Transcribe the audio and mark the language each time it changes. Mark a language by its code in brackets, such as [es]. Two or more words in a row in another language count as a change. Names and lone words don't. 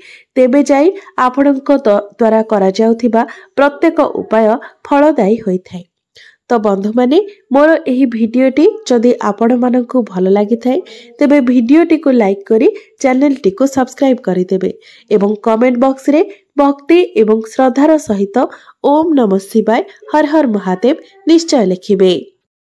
[or] ତେବେ ଯାଇ ଆପଣଙ୍କ ଦ୍ୱାରା କରା ଯାଉଥିବା ପ୍ରତ୍ୟେକ ଉପାୟ ଫଳଦାୟୀ ହୋଇ ଥାଏ। ତ ବନ୍ଧୁ ମାନେ ମୋର ଏହି ଭିଡିଓଟି ଯଦି ଆପଣ ମାନଙ୍କୁ ଭଲ ଲାଗି ଥାଏ ତେବେ ଭିଡିଓଟି କୁ ଲାଇକ କରି ଚ୍ୟାନେଲ ଟି କୁ ସବସ୍କ୍ରାଇବ କରି ଦେବେ ଏବଂ [en] comment box [or] ରେ ଭକ୍ତି ଏବଂ ଶ୍ରଦ୍ଧାର ସହିତ [sa] ओम नमः शिवाय हर हर महादेव [or] ନିଶ୍ଚୟ ଲେଖିବେ।